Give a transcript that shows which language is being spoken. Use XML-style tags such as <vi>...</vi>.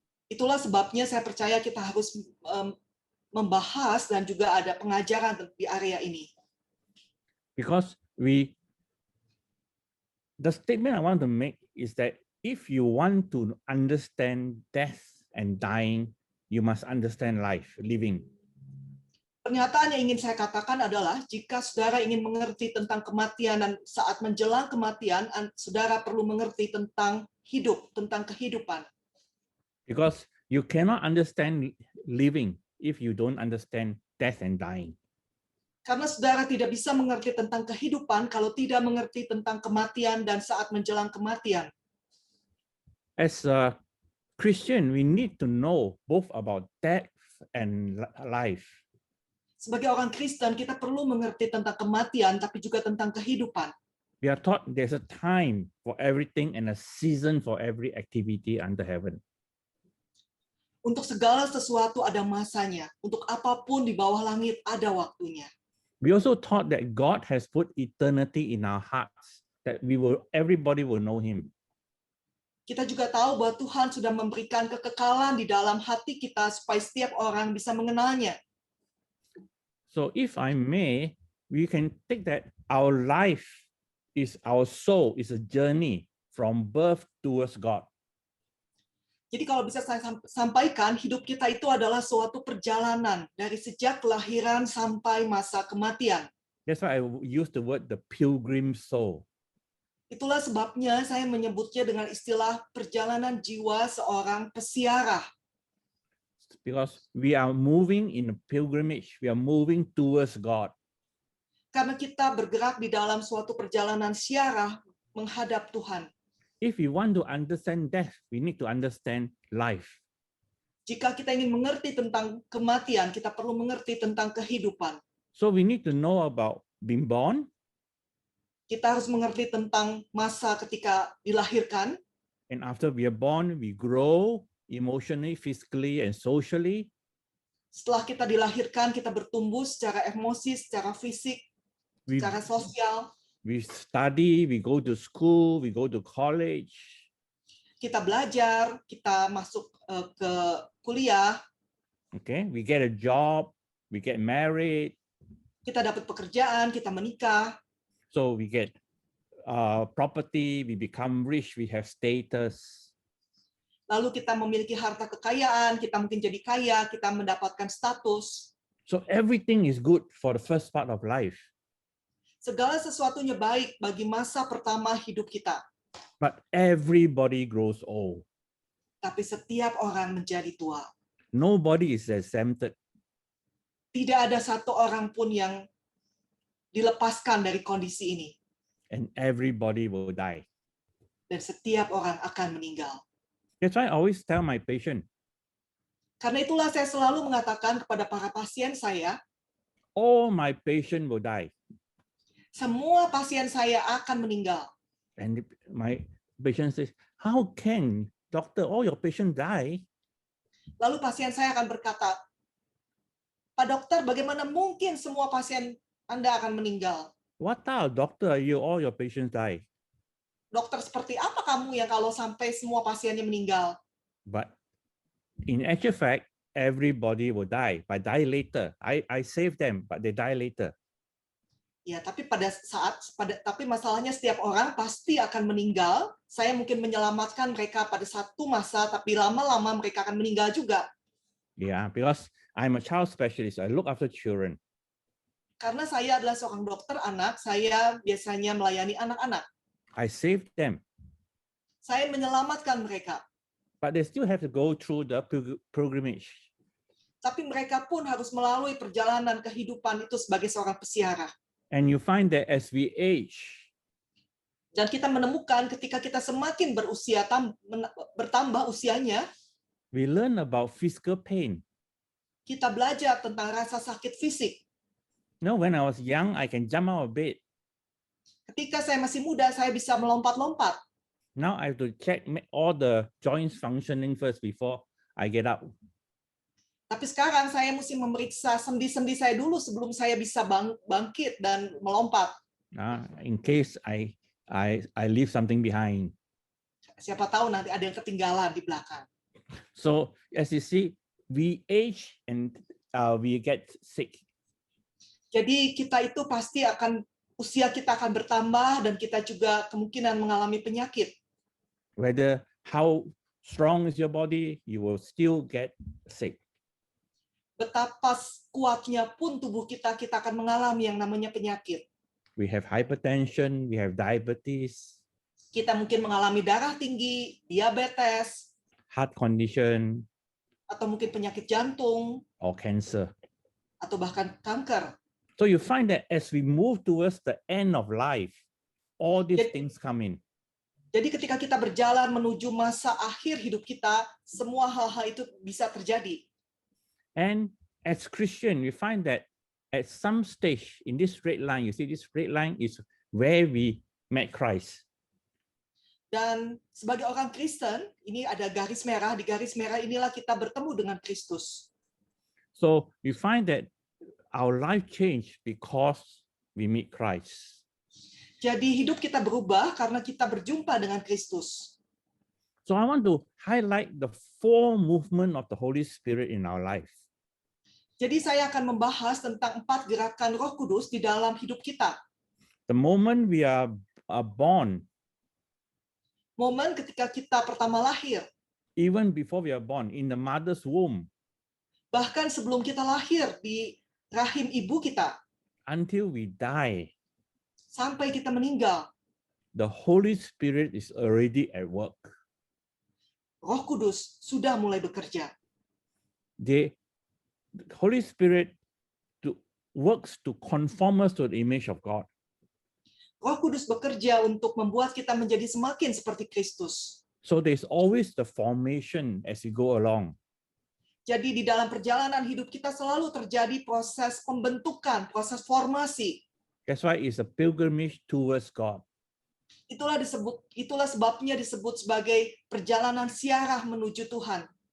<id>Itulah sebabnya saya percaya kita harus membahas dan juga ada pengajaran di area ini.</id> <en>Because the statement I want to make is that if you want to understand death and dying, you must understand life, living.</en> <id>Pernyataan yang ingin saya katakan adalah jika saudara ingin mengerti tentang kematian dan saat menjelang kematian, saudara perlu mengerti tentang hidup, tentang kehidupan.</id> <en>Because you cannot understand living if you don't understand death and dying.</en> <id>Karena saudara tidak bisa mengerti tentang kehidupan kalau tidak mengerti tentang kematian dan saat menjelang kematian.</id> <en>As a Christian, we need to know both about death and life.</en> <id>Sebagai orang Kristen, kita perlu mengerti tentang kematian, tapi juga tentang kehidupan.</id> <en>We are taught there's a time for everything and a season for every activity under heaven.</en> <id>Untuk segala sesuatu ada masanya. Untuk apapun di bawah langit ada waktunya.</id> <en>We also taught that God has put eternity in our hearts, that everybody will know him.</en> <id>Kita juga tahu bahwa Tuhan sudah memberikan kekekalan di dalam hati kita supaya setiap orang bisa mengenalnya.</id> <en>So if I may, we can take that our life is our soul is a journey from birth towards God.</en> <id>Jadi kalau bisa saya sampaikan, hidup kita itu adalah suatu perjalanan dari sejak kelahiran sampai masa kematian.</id> <en>That's why I use the word the pilgrim soul.</en> <id>Itulah sebabnya saya menyebutnya dengan istilah perjalanan jiwa seorang pesiarah.</id> <en>Because we are moving in a pilgrimage, we are moving towards God.</en> <id>Karena kita bergerak di dalam suatu perjalanan siarah menghadap Tuhan.</id> <en>If we want to understand death, we need to understand life.</en> <id>Jika kita ingin mengerti tentang kematian, kita perlu mengerti tentang kehidupan.</id> <en>So we need to know about being born,</en> <id>Kita harus mengerti tentang masa ketika dilahirkan.</id> <en>and after we are born, we grow emotionally, physically, and socially.</en> <id>Setelah kita dilahirkan, kita bertumbuh secara emosi, secara fisik,</id> <en>We,</en> <id>secara sosial.</id> <en>we study, we go to school, we go to college.</en> <id>Kita belajar, kita masuk ke kuliah,</id> <en>Okay, we get a job, we get married,</en> <id>kita dapat pekerjaan, kita menikah,</id> <en>so we get property, we become rich, we have status.</en> <id>lalu kita memiliki harta kekayaan, kita mungkin jadi kaya, kita mendapatkan status.</id> <en>So everything is good for the first part of life.</en> <id>Segala sesuatunya baik bagi masa pertama hidup kita.</id> <en>But everybody grows old.</en> <id>Tapi setiap orang menjadi tua.</id> <en>Nobody is exempted.</en> <id>Tidak ada satu orang pun yang dilepaskan dari kondisi ini.</id> <en>And everybody will die.</en> <id>Dan setiap orang akan meninggal.</id> <en>That's why I always tell my patient,</en> <id>Karena itulah saya selalu mengatakan kepada para pasien saya,</id> <en>all my patient will die.</en> <id>semua pasien saya akan meninggal.</id> <en>And my patient says, how can, doctor, all your patients die?</en> <id>Lalu pasien saya akan berkata, Pak dokter, bagaimana mungkin semua pasien Anda akan meninggal?</id> <en>What type of doctor are you, all your patients die?</en> <id>Dokter seperti apa kamu yang kalau sampai semua pasiennya meninggal?</id> <en>But in actual fact, everybody will die, but die later. I save them, but they die later.</en> <id>Ya, tapi tapi masalahnya setiap orang pasti akan meninggal. Saya mungkin menyelamatkan mereka pada satu masa, tapi lama-lama mereka akan meninggal juga.</id> <en>Yeah, because I'm a child specialist. I look after children.</en> <id>Karena saya adalah seorang dokter anak, saya biasanya melayani anak-anak.</id> <en>I save them,</en> <id>Saya menyelamatkan mereka.</id> <en>but they still have to go through the pilgrimage.</en> <id>Tapi mereka pun harus melalui perjalanan kehidupan itu sebagai seorang pesiarah.</id> <en>And you find that as we age,</en> <id>Dan kita menemukan ketika kita semakin berusia, bertambah usianya,</id> <en>we learn about physical pain.</en> <id>kita belajar tentang rasa sakit fisik.</id> <en>You know, when I was young, I can jump out of bed.</en> <id>Ketika saya masih muda, saya bisa melompat-lompat.</id> <en>Now I have to check all the joints functioning first before I get up.</en> <id>Tapi sekarang saya mesti memeriksa sendi-sendi saya dulu sebelum saya bisa bangkit dan melompat.</id> <en>In case I leave something behind.</en> <id>Siapa tahu nanti ada yang ketinggalan di belakang.</id> <en>So as you see, we age and we get sick.</en> <id>Jadi kita itu pasti usia kita akan bertambah dan kita juga kemungkinan mengalami penyakit.</id> <en>Whether how strong is your body, you will still get sick.</en> <id>Betapa kuatnya pun tubuh kita akan mengalami yang namanya penyakit.</id> <en>We have hypertension, we have diabetes,</en> <id>Kita mungkin mengalami darah tinggi, diabetes,</id> <en>heart condition,</en> <id>atau mungkin penyakit jantung,</id> <en>or cancer.</en> <id>atau bahkan kanker.</id> <en>So you find that as we move towards the end of life, all these things come in.</en> <id>Jadi ketika kita berjalan menuju masa akhir hidup kita, semua hal-hal itu bisa terjadi.</id> <en>And as Christian, we find that at some stage in this red line, you see this red line is where we met Christ.</en> <id>Dan sebagai orang Kristen, ini ada garis merah, di garis merah inilah kita bertemu dengan Kristus.</id> <en>So we find that our life changed because we meet Christ.</en> <id>Jadi hidup kita berubah karena kita berjumpa dengan Kristus.</id> <en>So I want to highlight the 4 movements of the Holy Spirit in our life.</en> <id>Jadi saya akan membahas tentang 4 gerakan Roh Kudus di dalam hidup kita.</id> <en>The moment we are born,</en> <id>Momen ketika kita pertama lahir,</id> <en>even before we are born, in the mother's womb,</en> <id>bahkan sebelum kita lahir di rahim ibu kita,</id> <en>until we die,</en> <id>sampai kita meninggal,</id> <en>the Holy Spirit is already at work.</en> <id>Roh Kudus sudah mulai bekerja.</id> <en>The Holy Spirit works to conform us to the image of God.</en> <id>Roh Kudus bekerja untuk membuat kita menjadi semakin seperti Kristus.</id> <en>So there's always the formation as we go along.</en> <id>Jadi di dalam perjalanan hidup kita selalu terjadi proses pembentukan, proses formasi.</id> <en>That's why it's a pilgrimage towards God.</en> <id>Itulah sebabnya disebut sebagai perjalanan siarah menuju Tuhan.</id>